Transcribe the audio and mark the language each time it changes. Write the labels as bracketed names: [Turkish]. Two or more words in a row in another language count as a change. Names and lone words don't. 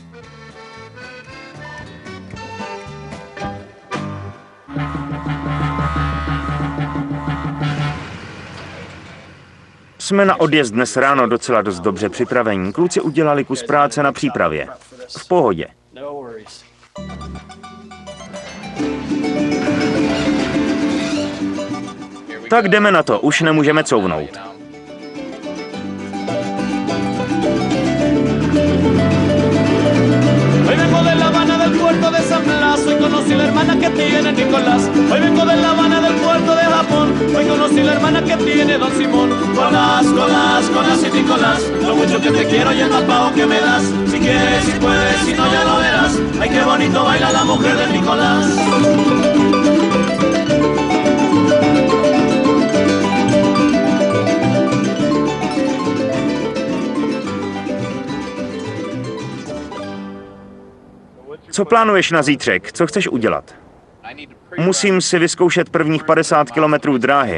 [Czech] Jsme na odjezd dnes ráno docela dost dobře připravení. Kluci udělali kus práce na přípravě. V pohodě. Tak jdeme na to, už nemůžeme couvnout. [Spanish] Hoy vengo de La Habana del puerto de San Blas, hoy conocí la hermana que tiene Nicolás. Hoy vengo de La Habana del puerto de Japón, hoy conocí la hermana que tiene Don Simón. Colás, Colás, Colás y Nicolás, lo mucho que te quiero y el pago que me das. Si quieres, si puedes, si no ya lo verás. Ay, qué bonito baila la mujer de Nicolás. [Czech] Co plánuješ na zítřek? Co chceš udělat? Musím si vyzkoušet prvních 50 kilometrů dráhy.